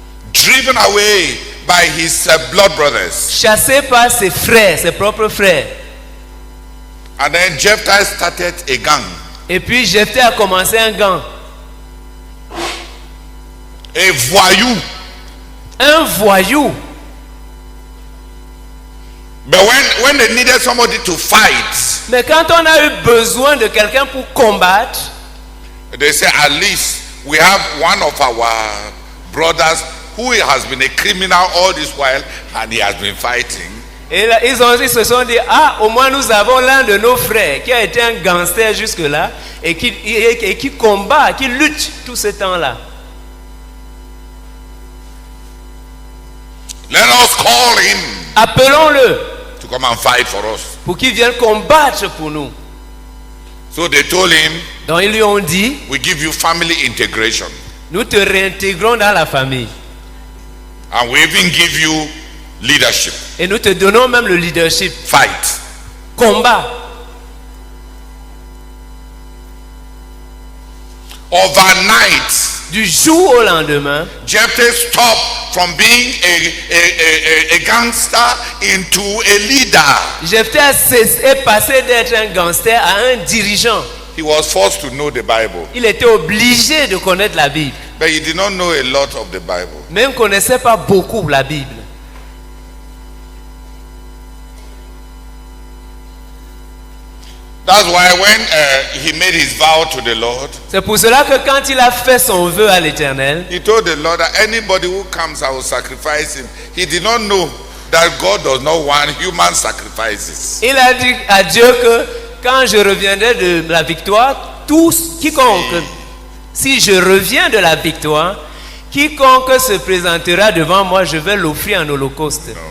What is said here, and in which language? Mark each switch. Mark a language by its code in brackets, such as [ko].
[en] driven away by his blood brothers. [fr] chassé par ses frères, ses propres frères. [en] And then Jephthah started a gang, [fr] Et puis Jephthé a commencé un gang, [en] a voyou. [fr] un voyou. [en] But when they needed somebody to fight, [fr] Mais quand on a eu besoin de quelqu'un pour combattre, [en] they say, at least we have one of our brothers who has been a criminal all this while and he has been fighting. [fr] et là, ils se sont dit, ah, au moins nous avons l'un de nos frères qui a été un gangster jusque-là et qui combat, qui lutte tout ce temps-là. [en] Let us call him [fr] Appelons-le [en] to come and fight for us. [fr] pour qu'il vienne combattre pour nous. [en] So they told him, [fr] Donc ils lui ont dit, [en] we give you family integration [fr] nous te réintégrons dans la famille [en] and we even give you leadership. [fr] et nous te donnons même le leadership. [en] Fight. [fr] Combat. [en] Overnight, [fr] Du jour au lendemain, [en] Jephthah stopped from being a gangster into a leader. [fr] Jephthé est passé d'être un gangster à un dirigeant. [en] He was forced to know the Bible, [fr] Il était obligé de connaître la Bible. [en] but he did not know a lot of the Bible. [fr] Mais il ne connaissait pas beaucoup la Bible. [en] That's why when he made his vow to the Lord, [fr] C'est pour cela que quand il a fait son vœu à l'Éternel, [en] he told the Lord that anybody who comes, I will sacrifice him. He did not know that God does not want human sacrifices. [fr] il a dit à Dieu que quand je reviendrai de la victoire, quiconque, si je reviens de la victoire, quiconque se présentera devant moi, je vais l'offrir en holocauste.